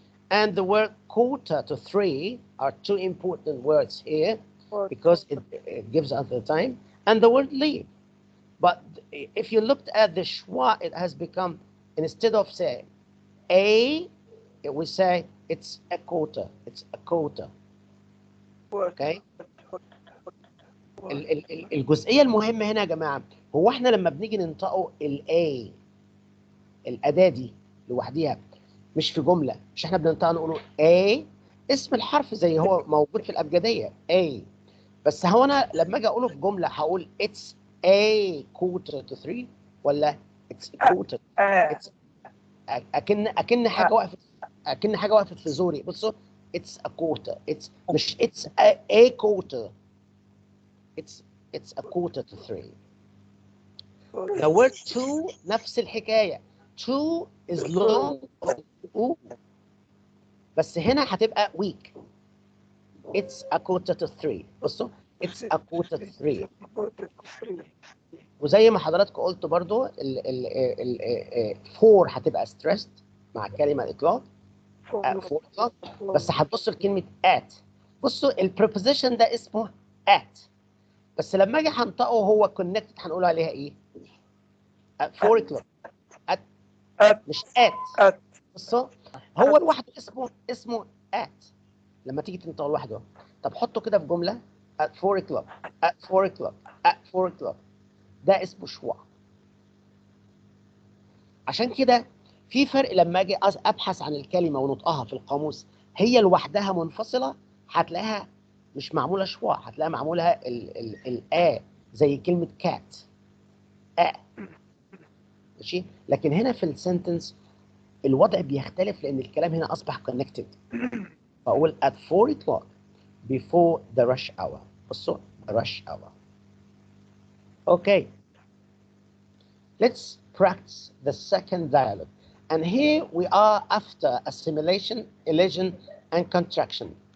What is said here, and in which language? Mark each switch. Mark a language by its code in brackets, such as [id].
[en] And the word quarter to 3 are two important words here because it gives us the time. And the word leave. But if you looked at the schwa, it has become, instead of saying a, we say it's a quarter. It's a quarter. Okay. [ar] الجزئيه المهمه هنا يا جماعه، هو احنا لما بنيجي ننطقه الاي، الاداه دي لوحديها مش في جمله، مش احنا بننطقها نقوله a، اسم الحرف زي هو موجود في الابجديه a، بس هو انا لما اجي اقوله في جمله هقول [en] it's a quarter to 3 [ar] ولا [en] it's a quarter. It's [ar] اكن حاجه وقفت في زوري. بصوا [en] it's a quarter. It's [ar] مش [en] it's a quarter. It's a quarter to 3. The word to [ar] نفس الحكايه. [en] To is long [ar] بس هنا هتبقى [en] weak. It's a quarter to 3. [ar] بصوا [en] it's a quarter to 3. [ar] وزي ما حضراتكم قلتوا برضو ال 4 هتبقى stressed مع كلمه اطلاق. [en] 4 o'clock. [ar] بس هتبص لكلمه at. بصوا البريبوزيشن ده اسمه at، بس لما اجي هنطقه هو كونكتد هنقول عليها ايه؟ [en] 4 o'clock. [ar] at مش at. بصوا هو لوحده اسمه at لما تيجي تنطقه لوحده. طب حطه كده في جمله [en] at 4 o'clock at 4 o'clock at 4 o'clock، [ar] ده اسمه شوا. عشان كده في فرق لما اجي ابحث عن الكلمه ونطقها في القاموس هي لوحدها منفصله هتلاقيها مش معموله شوا، هتلاقيها معموله الآ زي كلمه كات ماشي. لكن هنا في السنتنس الوضع بيختلف لان الكلام هنا اصبح كونكتد. فاقول [en] at 4 o'clock before the rush hour. [ar] بصوا [en] rush hour. Okay, let's practice the second dialogue. And here we are after assimilation, elision, and contraction.